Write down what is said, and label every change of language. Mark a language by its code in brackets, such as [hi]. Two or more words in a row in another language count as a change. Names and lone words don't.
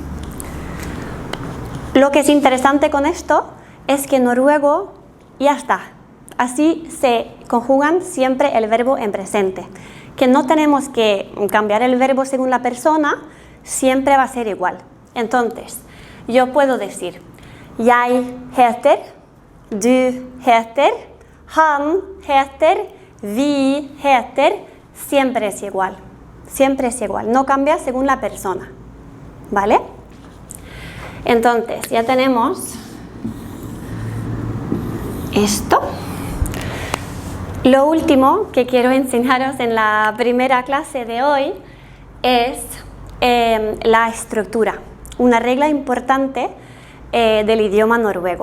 [es] Lo que es interesante con esto es que en noruego ya está. Así se conjugan siempre el verbo en presente. Que no tenemos que cambiar el verbo según la persona, siempre va a ser igual. Entonces, yo puedo decir, [no] jeg heter, du heter, han heter, vi heter, [es] siempre es igual. Siempre es igual, no cambia según la persona. ¿Vale? Entonces, ya tenemos esto. Lo último que quiero enseñaros en la primera clase de hoy es la estructura, una regla importante del idioma noruego.